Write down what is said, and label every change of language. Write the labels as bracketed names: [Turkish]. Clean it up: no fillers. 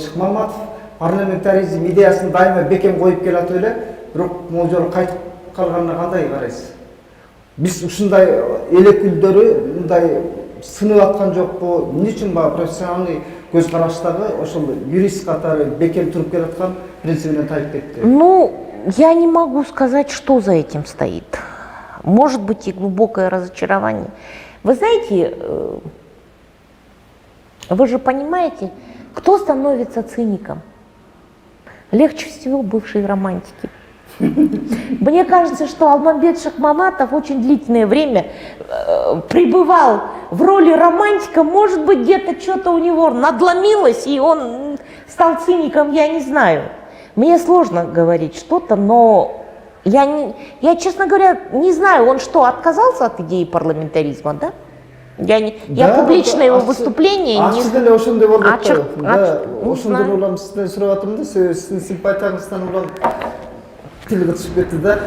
[Kyrgyz] Шыкмаматов парламентаризм идеясын дайыма бекем коюп келатып эле, бирок могул жолу кайтып калганына кандай карайсыз? Биз ушундай эл өкүлдөрү мындай сынып аткан жокпу? Эмне үчүн баягы профессиональный көз караштагы ошол юрист катары бекем туруп келаткан принцибинен тайып кетти? [Russian] Ну, я не могу сказать, что за этим стоит. Может быть и глубокое разочарование. Вы знаете, вы же понимаете, кто становится циником? Легче всего бывшие романтики. Мне кажется, что Алмамбет Шахмаматов очень длительное время пребывал в роли романтика. Может быть, где-то что-то у него надломилось, и он стал циником, я не знаю. Мне сложно говорить что-то, но я, честно говоря, не знаю, он что, отказался от идеи парламентаризма, да? Я публично его выступление не знаю. [Kyrgyz] Ошондой болуп атты. Ошондой улам сизден сурап атам да, сиздин симпатияңыздан улам тилге түшүп кетти да.